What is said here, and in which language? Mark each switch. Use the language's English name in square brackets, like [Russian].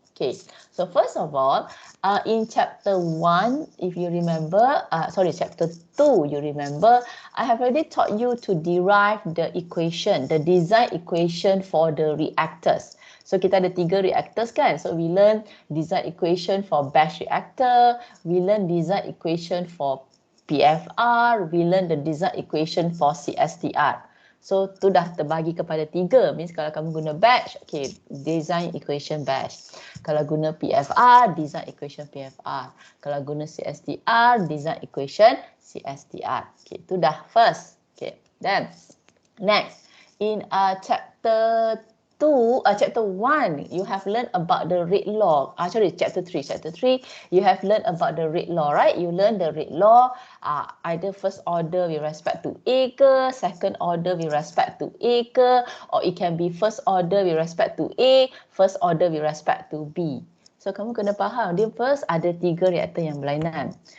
[English] Okay, so first of all, in chapter 1, if you remember, chapter 2, you remember, I have already taught you to derive the equation, the design equation for the reactors. So [Malay] kita ada 3 reactors kan. [English] So we learn design equation for batch reactor, we learn design equation for PFR, we learn the design equation for CSTR. [Malay] So tu dah terbagi kepada 3. Means kalau kamu guna batch, okay, design equation batch. Kalau guna PFR, design equation PFR. Kalau guna CSTR, design equation CSTR. Okay, tu dah first. [English] Okay, then next in chapter 1, you have learned about the rate law. Chapter 3, you have learned about the rate law, right? You learn the rate law, either first order with respect to A ke, second order with respect to A ke, or it can be first order with respect to A, first order with respect to B. [Malay] So kamu kena faham, dia first ada 3 reaktor yang berlainan.